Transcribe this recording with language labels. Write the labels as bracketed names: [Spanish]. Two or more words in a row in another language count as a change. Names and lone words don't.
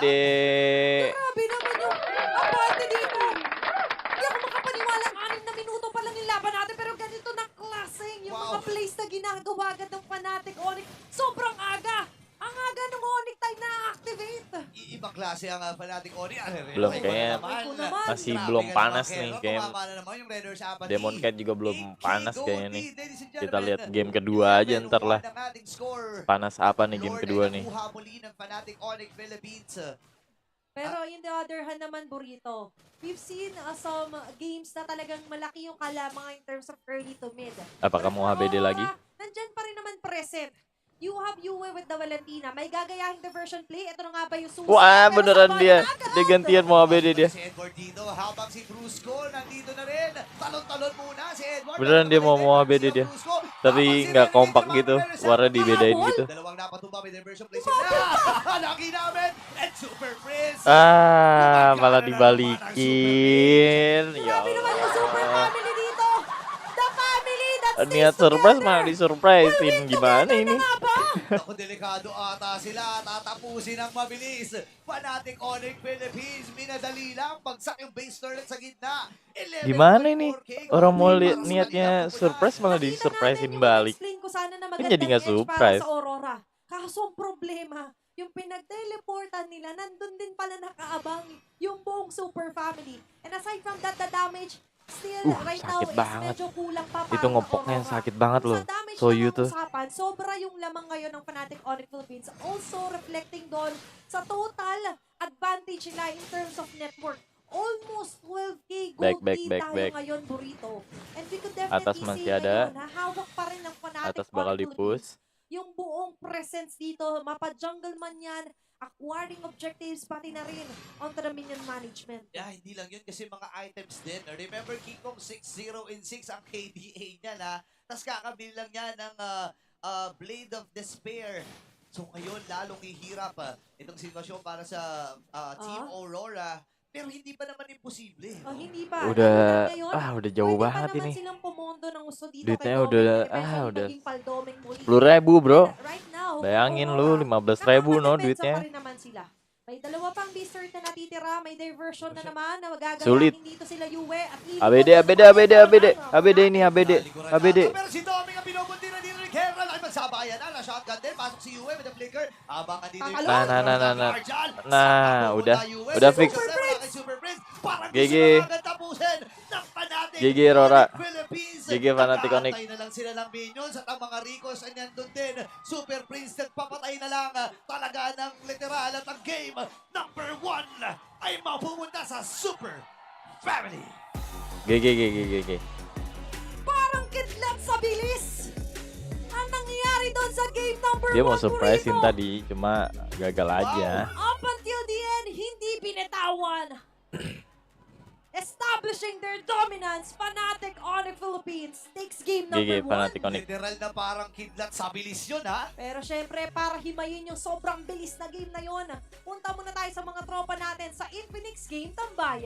[Filipino] Grabe naman yung abante dito. Hindi ako makapaniwala. 6 na minuto pa lang yung laban natin. Pero ganito na klaseng yung mga plays na ginagawa agad ng Fnatic Onyx. Sobrang aga. Ang aga ng Onyx time na-activate. Ibang klase ang Fnatic Onyx. [Indonesian] Belum kayaknya masih belum panas nih kayak Demon Kite juga belum panas kayaknya nih. Kita lihat game kedua aja ntar lah. Panas apa nih game kedua nih? [English] Pero in the other hand naman, Burrito, we've seen some games [Filipino] na talagang malaki yung kalamangan [English] in terms of early to mid. [Indonesian] Apakah mau HBD lagi? [Filipino] nandyan pa rin naman present. [English] You have Yue with the Valentina. [Filipino] May gagayahing [English] diversion play. [Filipino] Ito na nga ba yung susi? Wah, Pero [Indonesian] beneran [Filipino] sabayan [Indonesian] dia. agad. Dia gantian mau ABD dia. [Filipino] Si Edward dito, habang si Brusco nandito na rin. Talon-talon muna si Edward. [Indonesian] Beneran dia mau ABD dia. Tapi nggak kompak gitu. Warna dibedain gitu. [Filipino] Dalawang napatumba, may diversion play sila. Laki namin. [English] And Super Prince. [Indonesian] Ah, malah dibalikin. Ya [Filipino] Grabe naman yung super [Indonesian] Allah. [Filipino] family dito. [English] The family that stays [Indonesian] Niat surprise malah [English] together. [Indonesian] disurprisein. Gimana ini? [Filipino] Nga ba? Ako, delikado ata sila. Tatapusin ang mabilis. Fanatic Onyx Philippines. Minadali lang. Bagsak yung base turret sa gitna. [Indonesian] Gimana ini? 11.4K. Orang mau [Filipino] Para [Indonesian] lihat [Filipino] sa [Indonesian] niatnya [Filipino] kanilang [Indonesian] surprise malah [Filipino] Nakita [Indonesian] disurprisein [Filipino] natin yung [Indonesian] balik. [Filipino] explain ko sana na [Indonesian] Kan [Filipino] magandang [Indonesian] jadi nggak [Filipino] edge para [Indonesian] surprise. [Filipino] sa Aurora. Kaso ang problema, yung pinag-teleportan nila, nandun din pala nakaabang yung buong super family. [English] And aside from that, the damage still right now [Indonesian] sakit [English] is [Indonesian] banget. [Filipino] medyo kulang pa para [Indonesian] Itu ngepoknya [Filipino] Aurora. [Indonesian] sakit banget [Filipino] Kung [Indonesian] loh. [Filipino] sa damage [Indonesian] Soyu [Filipino] lang ang [Indonesian] tuh. [Filipino] usapan, sobra yung lamang ngayon ng Fnatic Onyx Philippines. [English] Also reflecting [Filipino] doon sa [English] total advantage nila in terms of network. Almost 12K gold lead tayo Back. ngayon, Burrito. And we could [Indonesian] Atas [English] definitely [Indonesian] masih [English] see [Indonesian] ada. [Filipino] ngayon na hawak pa rin ng Fnatic [Indonesian] Atas bakal [Filipino] Onyx [Indonesian] di-push. [Filipino] Philippines yung buong presence dito, mapa-jungle man yan, [English] acquiring objectives, [Filipino] pati na rin [English] onto the minion management. Yeah, [Filipino] hindi lang yun kasi mga items din. Remember, King Kong 6-0 in 6 ang KDA niya na. Tapos kakabili lang niya ng Blade of Despair. So ngayon, lalong hihirap itong sitwasyon para sa Team Aurora. Pero hindi pa naman imposible. Oh, hindi pa. [Indonesian] Udah, [Filipino] Lalo na ngayon, [Indonesian] udah jauh [Filipino] pwede [Indonesian] banget [Filipino] pa naman [Indonesian] ini. [Filipino] silang pumondo ng gusto dito [Indonesian] Duitnya [Filipino] kay Doming, [Indonesian] udah- [English] eventually [Indonesian] udah [Filipino] maging Paldoming muli. [Indonesian] 10.000 bro. [English] And right now, [Indonesian] Bayangin [Filipino] Aurora, [Indonesian] lu 15.000 no [Filipino] nakakadepensa [Indonesian] duitnya. [Filipino] pa rin naman sila. May dalawa pang dessert na natitira, may diversion na naman na magagayahin [Indonesian] Sulit. [Filipino] dito sila Yue at [Indonesian] ABD ini ABD. [Filipino] Pero si Doming ang binubunti na dito ni Kerala. Ay, magsabayan na. Na-shotgun din. Pasok si Yue [English] with the flicker. [Filipino] Habang andito yung... [Indonesian] Nah, udah fix. [Filipino] Super Prince. Parang [English] GG. [Filipino] gusto na agad tapusin ng Fnatic [English] GG, Aurora. [Filipino] Philippines. [English] GG, Fnatic Onyx. [Filipino] Nagkakatay na lang sila ng minions at ang mga Ricos ay nandun din. Super Prince nagpapatay na lang. Talaga ng literal at ang game number 1 ay mapupunta sa Super Family. [English] GG. [Filipino] parang kidlat sa bilis. Ang nangyayari doon sa game number 1, [Indonesian] Dia mau surprisein tadi, cuma gagal aja. [English] Up until the end, [Filipino] hindi binitawan. [English] Establishing their dominance, Fnatic Onyx Philippines takes game number GG 1. Fnatic Onyx. [Filipino] Literal na parang kidlat sa bilis yun, ha? Pero syempre, para himayin yung sobrang bilis na game na yon, punta muna tayo sa mga tropa natin sa Infinix Game Tambayan.